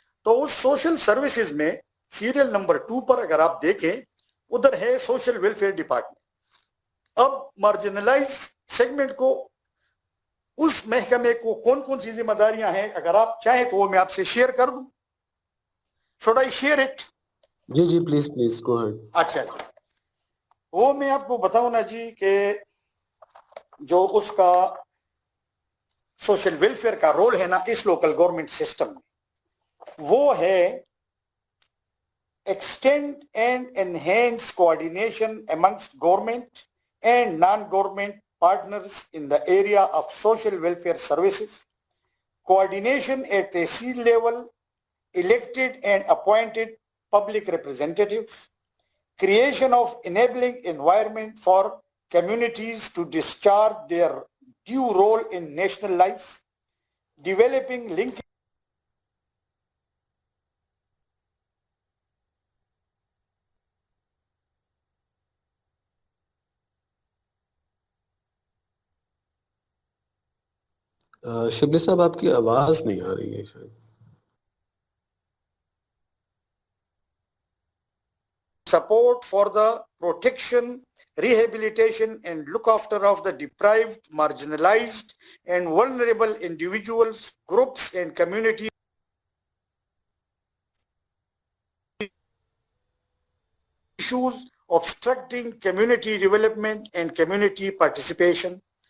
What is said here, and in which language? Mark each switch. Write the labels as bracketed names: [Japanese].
[Urdu] تو اس social services میں serial number 2 پر اگر آپ دیکھیں ادھر ہے سوشل ویلفیئر ڈپارٹمنٹ. اب مارجنلائز سیگمنٹ کو اس محکمے کو کون کون سی ذمہ داریاں ہیں, اگر آپ چاہیں تو وہ میں آپ سے شیئر کر دوں. [English] Should I share it? جی جی please go ahead. [Urdu] اچھا جی, وہ میں آپ کو بتاؤں نا جی کہ جو اس کا سوشل ویلفیئر کا رول ہے نا اس لوکل گورنمنٹ سسٹم میں, وہ ہے [English] extend and enhance coordination amongst government and non-government partners in the area of social welfare services, coordination at tehsil level, elected and appointed public representatives, creation of enabling environment for communities to discharge their due role in national life, developing link [Urdu] Shibli صاحب آپ کی آواز نہیں آ رہی ہے شاید. [English] support for the protection, rehabilitation and look after of the deprived, marginalized and vulnerable individuals, groups and communities issues obstructing community development and community participation,